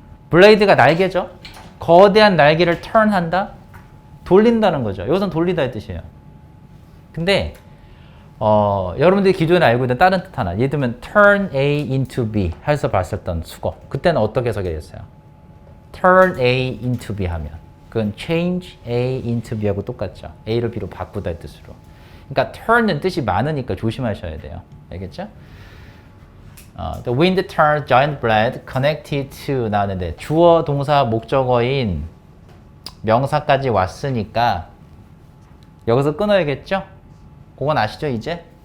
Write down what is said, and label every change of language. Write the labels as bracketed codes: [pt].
[ko] 블레이드가 날개죠? 거대한 날개를 turn한다? 돌린다는 거죠. 여기서는 돌리다의 뜻이에요. 근데 여러분들이 기존에 알고 있는 다른 뜻 하나. 예를 들면 [en] turn A into B [ko] 해서 봤었던 수거. 그때는 어떻게 해석이 됐어요? [en] turn A into B [ko] 하면 그건 [en] change A into B [ko] 하고 똑같죠. A를 B로 바꾸다의 뜻으로. 그러니까 turn은 뜻이 많으니까 조심하셔야 돼요. 알겠죠? [en] The wind turns giant blade connected to [ko] 나오는데 주어, 동사, 목적어인 명사까지 왔으니까 여기서 끊어야겠죠? 그건 아시죠, 이제?